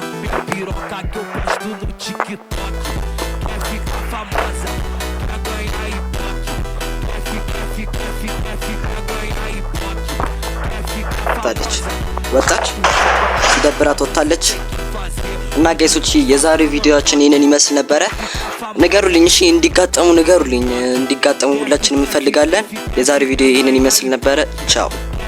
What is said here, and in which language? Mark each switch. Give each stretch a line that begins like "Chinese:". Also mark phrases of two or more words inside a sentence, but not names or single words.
Portuguese: Minha piroca que eu posto no TikTok. Quer ficar famosa, quer ganhar ibope. Quer ganhar ibope.
Amharic: ወጣለች ሲደብራት ወጣለች። እና ጋይሶች የዛሬው ቪዲዮአችን ይሄንን ይመስል ነበረ። ንገሩልኝ እሺ፣ እንዲጋጠሙ ሁላችንም እንፈልጋለን። የዛሬው ቪዲዮ ይሄንን ይመስል ነበረ። ቻው።